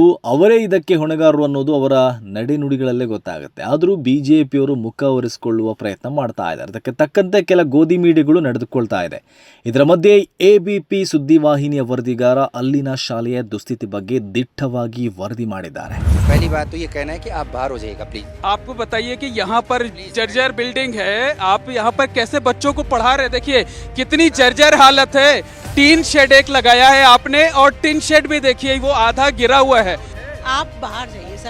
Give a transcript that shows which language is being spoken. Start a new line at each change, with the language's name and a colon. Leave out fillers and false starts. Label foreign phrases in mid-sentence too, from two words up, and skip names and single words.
Kannada: ಅವರೇ ಇದಕ್ಕೆ ಹೊಣೆಗಾರರು ಅನ್ನೋದು ಅವರ ನಡೆನುಡಿಗಳಲ್ಲೇ ಗೊತ್ತಾಗುತ್ತೆ. ಆದರೂ ಬಿಜೆಪಿಯವರು ಮುಖ ಒರೆಸಿಕೊಳ್ಳುವ ಪ್ರಯತ್ನ ಮಾಡ್ತಾ ಇದ್ದಾರೆ. ಅದಕ್ಕೆ ತಕ್ಕಂತೆ ಕೆಲ ಗೋಧಿ ಮೀಡಿಯಾಗಳು ನಡೆದುಕೊಳ್ತಾ ಇದೆ. ಇದರ ಮಧ್ಯೆ ಎಬಿಪಿ ಸುದ್ದಿವಾಹಿನಿಯ ವರದಿಗಾರ ಅಲ್ಲಿನ ಶಾಲೆಯ ದುಸ್ಥಿತಿ ಬಗ್ಗೆ ದಿಟ್ಟವಾಗಿ ವರದಿ ಮಾಡಿದ್ದಾರೆ.
Hindi: पहली बात तो ये कहना है कि आप बाहर हो जाइएगा प्लीज। आपको बताइए कि यहाँ पर जर्जर बिल्डिंग है, आप यहाँ पर कैसे बच्चों को पढ़ा रहे? देखिए कितनी जर्जर हालत है। टीन शेड एक लगाया है आपने और टीन शेड भी देखिए वो आधा गिरा हुआ है। आप बाहर जाइए सर।